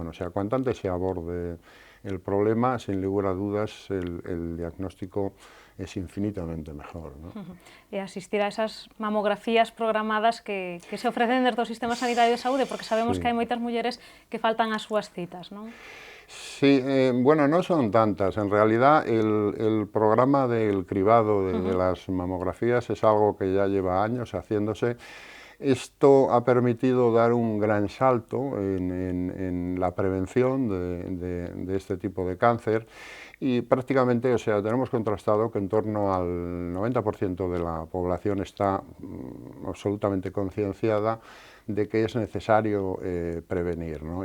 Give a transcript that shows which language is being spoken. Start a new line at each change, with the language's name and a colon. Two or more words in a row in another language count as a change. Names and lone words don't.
Spanish: O sea, cuanto antes se aborde el problema, sin lugar a dudas, el diagnóstico es infinitamente mejor, ¿no?
Galician: E asistir a esas mamografías programadas que se ofrecen desde o Sistema Sanitario de Saúde, porque sabemos que hai moitas mulleres que faltan ás súas citas, non?
Spanish: Sí, bueno, no son tantas. En realidad, el programa del cribado de las mamografías es algo que ya lleva años haciéndose. Esto ha permitido dar un gran salto en la prevención de este tipo de cáncer y prácticamente, o sea, tenemos contrastado que en torno al 90% de la población está absolutamente concienciada de que es necesario prevenir, ¿no?